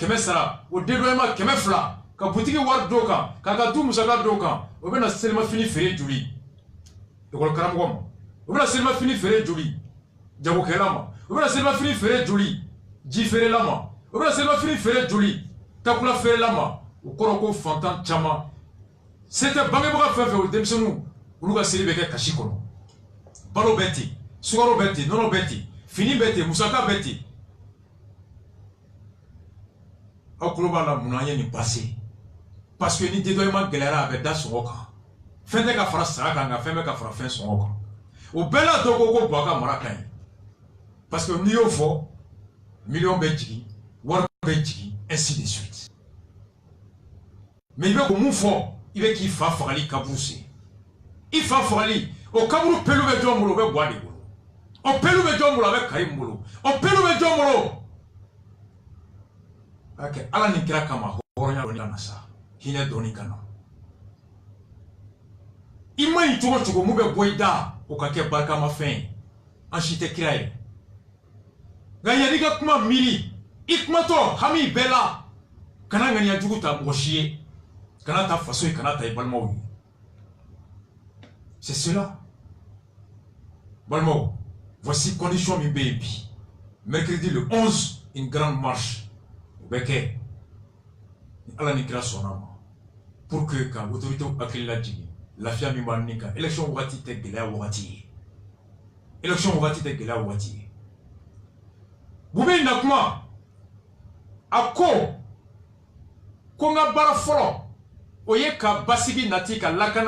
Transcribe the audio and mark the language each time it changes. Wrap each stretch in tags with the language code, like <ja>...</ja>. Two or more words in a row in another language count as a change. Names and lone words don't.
<bm>100 sara o dédommagement 200 ka butigi wari d'o kan k'a ka du musaka d'o kan o bɛ na selima fini feere joli école karamɔgɔ ma o bɛ na selima fini feere joli jagokɛla ma o bɛ na selima fini feere joli ji feerela ma o bɛ na selima fini feere joli takula feerela ma o kɔrɔ ko fantan caman se tɛ bangebaga fɛn fɛn o denmisɛnninw olu ka seli bɛ kɛ kasi kɔnɔ balo bɛ ten sukaro bɛ ten nɔnɔ bɛ ten fini bɛ ten musaka bɛ ten aw tulo b'a la mun na an ye nin</bm> <fr>passé parce que</fr> <bm>ni dédommagement gɛlɛyara a bɛ da sɔngɔ kan fɛn tɛ ka fara sara kan nka fɛn bɛ ka fara fɛn sɔngɔ kan o bɛɛ la dɔ ko Boubacar mara ka ɲi parce que n'i y'o fɔ miliyɔn bɛ jigin wari bɛ jigin</bm> <fr>ainsi de suite mais</fr> <bm>i bɛ ko mun fɔ i bɛ k'i fa fagali kaburu sen i fa fagali o kaburu pelu bɛ jɔn bolo o bɛ Buwa de bolo o pelu bɛ jɔn bolo a bɛ Karim bolo o pelu bɛ jɔn bolo ok Ala ni kira kama hɔrɔnya dɔɔni kana sa hinɛ dɔɔni kana i ma ɲi cogo cogo mun bɛ bɔ i da o ka kɛ barikama fɛn ye an si tɛ kira ye nka yanni ka kuma miiri i kumatɔ hami bɛɛ la kana ŋaniya jugu ta mɔgɔ si ye kana ta faso ye kana ta i balimaw ye</bm> <fr>c'est cela</fr> <bm>balimaw</bm> <fr>voici condition</fr> <bm>min bɛ yen bi</bm> <fr>mercredi le 11 une grande marche</fr> <bm>o bɛ kɛ ni Ala ni kira sɔnna ma</bm> <fr>pour que</fr> <bm>ka autorité hakili lajigin lafiya min b'an ni kan élection wagati tɛ gɛlɛya wagati ye élection wagati tɛ gɛlɛya wagati ye Bube na kuma a ko n ka baara fɔlɔ o ye ka basigi nati ka lakana</bm>